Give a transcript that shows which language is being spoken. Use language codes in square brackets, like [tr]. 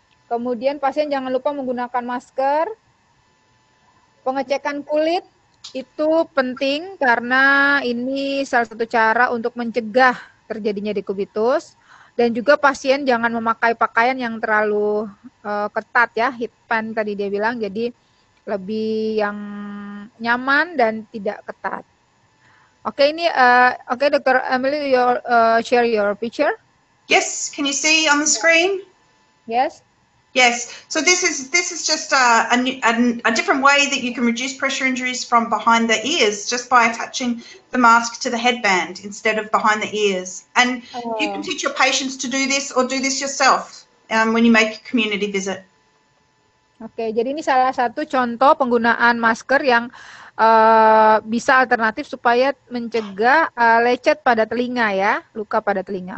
[id] Kemudian pasien jangan lupa menggunakan masker. Pengecekan kulit itu penting karena ini salah satu cara untuk mencegah terjadinya dekubitus. Dan juga pasien jangan memakai pakaian yang terlalu ketat ya, heat pant tadi dia bilang, jadi lebih yang nyaman dan tidak ketat. Oke, ini oke, Dr. [en] Emily, you share your picture. Yes, can you see on the screen? Yes. Yes, so this is just a different way that you can reduce pressure injuries from behind the ears just by attaching the mask to the headband instead of behind the ears. And you can teach your patients to do this or do this yourself when you make a community visit. [id] Oke, jadi ini salah satu contoh penggunaan masker yang bisa alternatif supaya mencegah lecet pada telinga ya, luka pada telinga.